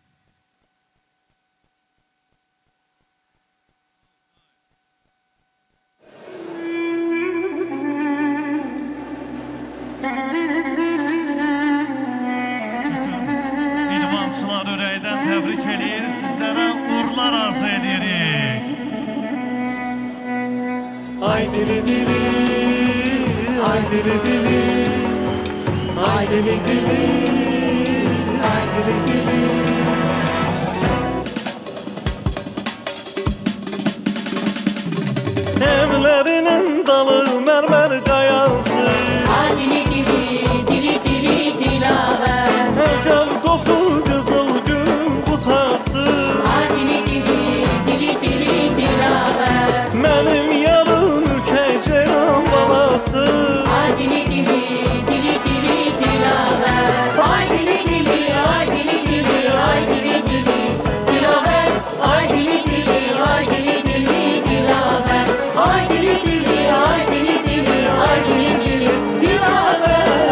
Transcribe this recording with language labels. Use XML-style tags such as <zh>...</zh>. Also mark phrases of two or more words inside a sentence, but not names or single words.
<az>İdmançılar ürəkdən təbrik edir, sizlərə uğurlar arzu edirik.</az> <tr>Ay dili dili, ay dili dili, ay dili dili, ay dili dili. Evlerinin dalı mermer kayası, Ay dili dili, dili dili dilaver. ecel koku kızıl gülün butası. Ay dili dili, dili dili dilaver. Benim yarım ürkek ceylan balası. Ay dili dili, dili dili dilaver. Ay dili dili, ay dili dili, ay dili dili dilaver. Ay dili dili, ay dili dili dilaver. Ay dili dili, ay dili dili, ay dili dili dilaver.</tr>